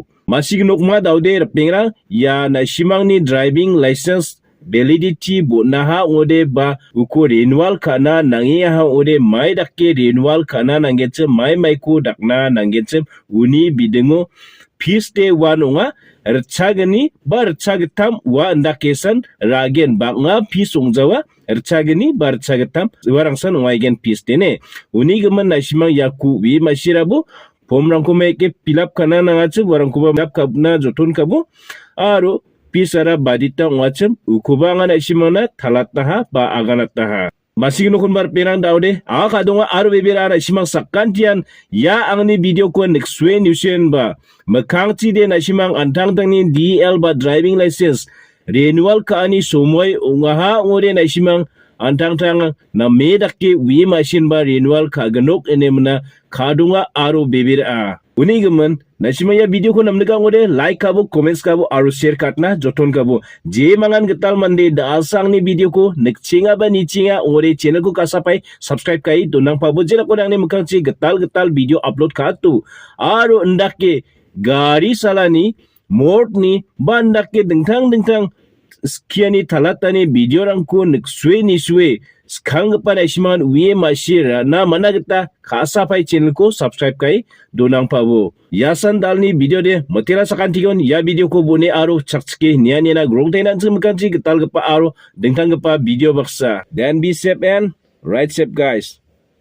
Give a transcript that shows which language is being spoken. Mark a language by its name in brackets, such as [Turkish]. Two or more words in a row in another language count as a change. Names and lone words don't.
[Garo] Masig nukma daude rapingra ya nasimang ni [English] driving license validity [Garo] bo naha ode ba uko renewal kana nangiya ode Maidake renewal kana nangetche maiko dakna nangetche uni bidengo fees day wanonga rchagani ba rchagitam wa ndakesan ragen ba nga fees ongjawa rchagani ba rchagitam warangsan waigen fees dene uni gaman nasimang yaku wi masirabu pomrangko meke pilap kana nangache warangko ba kapna joton kabo aro pisara badita ngacem ukuba nga nasimana talataha ba aganataha. Masig nukun bar pirang daude kadonga aro bebera nasimang sakantian ya angni video ko nekswe newsen ba makangti de nasimang antang ni DL ba [English] driving license renewal [Garo] ka ani somoy ungaha ngore nasimang antang na Maidake wi machine ba renewal ka ganok enemna kadunga aro bebera uni gaman nasimaya video ko namnaga ngode like kabo comments kabo aro share katna joton kabo je mangan getal mande da asang ni video ko nekchinga ba nichinga ngode channel ko kasapai subscribe kai donang pabo jela ko nang ni mukangchi getal video upload katu aro ndake gari salani mortni bandake dengtang skiani talatani video rangko nekswe niswe skang pa nasimang wi masira na managta kasapai channel ko subscribe kai donang pabo yasan dalni video de matira sakantigon ya video ko bone aro chakske niya na grong tainan sumkanchi getal pa aro dengtang pa video baksa [English] then be safe and ride safe guys.